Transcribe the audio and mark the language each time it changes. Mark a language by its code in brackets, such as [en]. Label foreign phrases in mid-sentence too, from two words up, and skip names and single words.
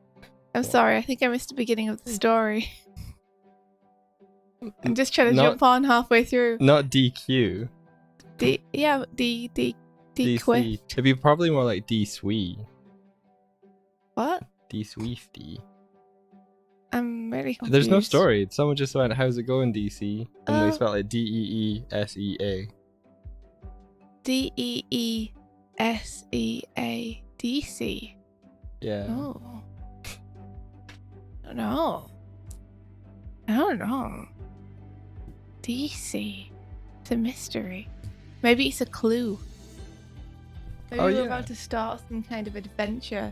[en] I'm sorry, I think I missed the beginning of the story. I'm just trying to jump on halfway through. Not DQ. D Quift. It'd be probably more like D-Swee. What? D-Swifty. I'm really confused. There's no story. Someone just went, "How's it going, DC?" And they spelled it D-E-E-S-E-A. D-E-E-S-E-A. DC. Yeah. Oh. I don't know. DC. It's a mystery. Maybe it's a clue. Maybe we're about to start some kind of adventure.